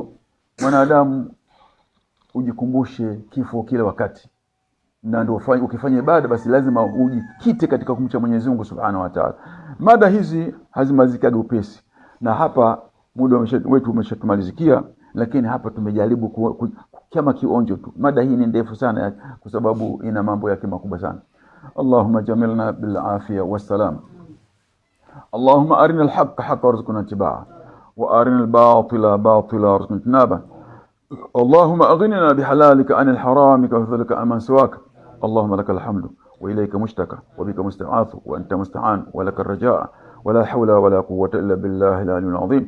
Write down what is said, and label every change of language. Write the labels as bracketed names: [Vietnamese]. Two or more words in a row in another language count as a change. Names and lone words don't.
[Swahili] Mwanadamu ujikumbushe kifo kila wakati, na ndio ukifanya ibada basi lazima ujikite katika kumcha Mwenyezi Mungu [Arabic] سبحانه وتعالى. [Swahili] Mada hizi hazimalizikaga upesi, na hapa muda wetu umeshatumalizikia, lakini hapa tumejaribu kama kionjo tu. Mada hii ni ndefu sana kwa sababu ina mambo yake makubwa sana. [Arabic] اللهم جملنا بالعافية والسلام. اللهم أرنا الحق حقا وارزقنا اتباعه وأرنا الباطل باطلا وارزقنا اجتنابه. اللهم أغننا بحلالك عن الحرامك وفضلك أمن سواك. اللهم لك الحمد وإليك مشتكى وبك مستعاذ وأنت مستعان ولك الرجاء ولا حول ولا قوة إلا بالله العلي العظيم.